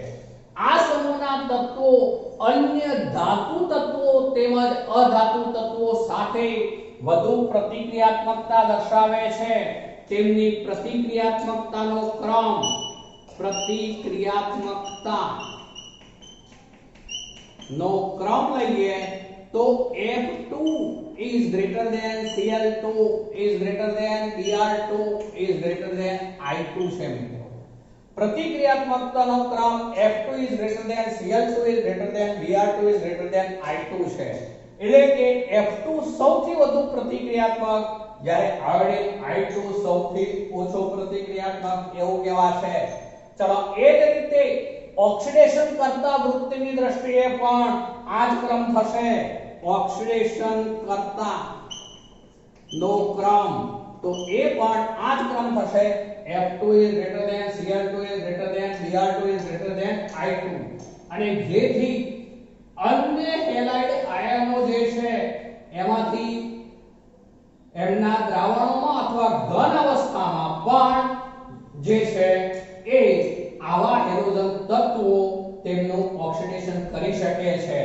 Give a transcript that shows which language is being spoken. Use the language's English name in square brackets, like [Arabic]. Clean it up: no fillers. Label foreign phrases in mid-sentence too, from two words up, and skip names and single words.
[Gujarati] આ સમૂહના તત્વો અન્ય ધાતુ તત્વો તેમજ અધાતુ તત્વો સાથે વધુ પ્રતિક્રિયાત્મકતા દર્શાવે છે. તેમની પ્રતિક્રિયાત્મકતાનો ક્રમ લઈએ તો [English] F2 is greater than Cl2 is greater than Br2 is greater than I2 [Gujarati] છે મિત્રો. પ્રતિક્રિયાત્મકતાનો ક્રમ [English] F2 is greater than Cl2 is greater than Br2 is greater than I2 [Gujarati] છે. એટલે કે F2 સૌથી વધુ પ્રતિક્રિયાત્મક, જ્યારે આયોડિન I2 સૌથી ઓછો પ્રતિક્રિયાત્મક એવું કહેવાશે. ચલો, એ જ રીતે ઓક્સિડેશન કરતા વૃત્તિની દ્રષ્ટિએ પણ આ જ ક્રમ થશે. ઓક્સિડેશન કરતા નો ક્રમ તો એ પણ આ જ ક્રમ થશે. [English] F2 is greater than Cl2 is greater than Br2 is greater than I2, [Gujarati] અને જેથી અન્ય હેલાઇડ આયનો જે છે એમાંથી એમના દ્રાવણોમાં અથવા ઘન અવસ્થામાં પણ જે છે એ આવા હેલોજન તત્વો તેમનું ઓક્સિડેશન કરી શકે છે.